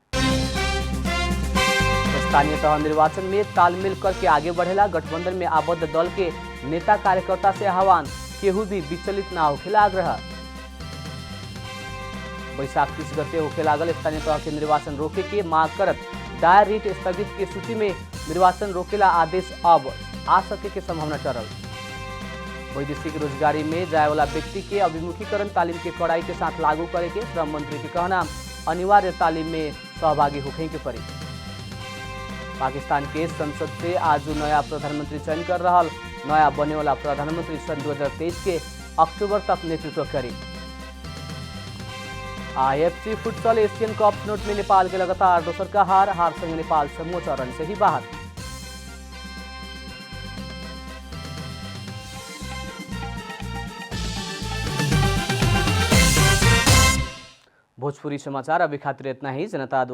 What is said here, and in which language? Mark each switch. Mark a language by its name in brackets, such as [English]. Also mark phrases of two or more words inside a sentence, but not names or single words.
[Bhojpuri] स्थानीय तह निर्वाचन में तालमेल करके आगे बढ़ेला गठबंधन में आबद्ध दल के नेता कार्यकर्ता से आह्वान। केहू भी विचलित ना होखेला आग्रह। बैशाख 30 गते होखे लागल स्थानीय तह के निर्वाचन रोके के मांग करत दायर रिट स्थगित के सूची में निर्वाचन रोकेला आदेश अब आ सके के संभावना टरल। वैदेशिक रोजगारी में जाए वाला व्यक्ति के अभिमुखीकरण तालीम के कड़ाई के साथ लागू करे के श्रम मंत्री के कहना। अनिवार्य तालीम में सहभागी होखे के पड़ी। पाकिस्तान के संसद से आज नया प्रधानमंत्री चयन कर रहा। नया बने वाला प्रधानमंत्री सन 2023 के अक्टूबर तक नेतृत्व करी। आईएफसी फुटसल एशियन कप छनौट में नेपाल के लगातार दोसर का हार संगे नेपाल समूह चरण से ही बाहर। भोजपुरी समाचार अभी खातिर इतना ही।